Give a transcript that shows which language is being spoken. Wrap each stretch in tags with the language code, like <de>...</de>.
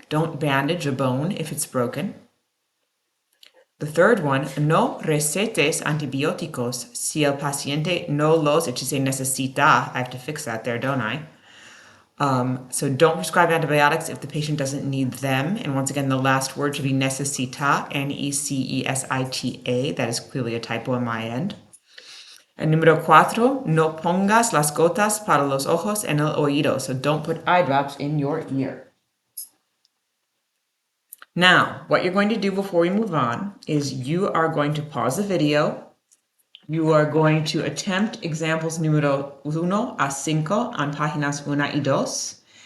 <en>Don't bandage a bone if it's broken. The third one,</en> <es>no recetes antibióticos si el paciente no los,</es> <en>it should say necesita. I have to fix that there, don't I? So don't prescribe antibiotics if the patient doesn't need them. And once again, the last word should be necesita, Necesita. That is clearly a typo on my end.</en> <es>And número 4, no pongas las gotas para los ojos en el oído.</es> <en>So don't put eye drops in your ear. Now, what you're going to do before we move on is you are going to pause the video. You are going to attempt examples</en> <es>número 1 a 5</es> <en>on</en> <es>páginas 1 y 2.</es>